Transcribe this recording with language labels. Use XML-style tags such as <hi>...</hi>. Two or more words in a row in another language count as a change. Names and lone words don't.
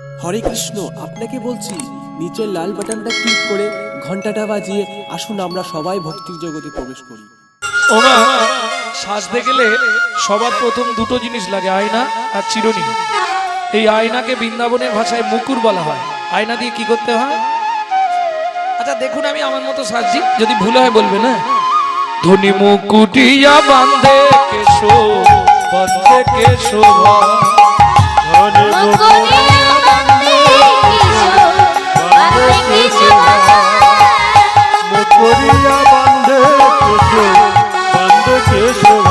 <bn>হরে কৃষ্ণ, আপনাকে বলছি নিচের লাল বাটনটা ক্লিক করে ঘন্টাটা বাজিয়ে আসুন আমরা সবাই ভক্তির জগতে প্রবেশ করি। ওমা, সাজতে গেলে সবার প্রথম দুটো জিনিস লাগে, আয়না আর চিরুনি। এই আয়নাকে বৃন্দাবনের ভাষায় মুকুর বলা হয়। আয়না দিয়ে কি করতে হয়? আচ্ছা দেখুন, আমি আমার মতো সাজছি, যদি ভুল হয় বলবে না। ধনী মুকুটিয়া বান্ধে কেশো, বান্ধে কেশো, ধনী মুকুটিয়া বান্ধে কেশো, বান্ধে কেশো, মুকুরিয়া বান্ধে কেশো, বান্ধে কেশো,</bn>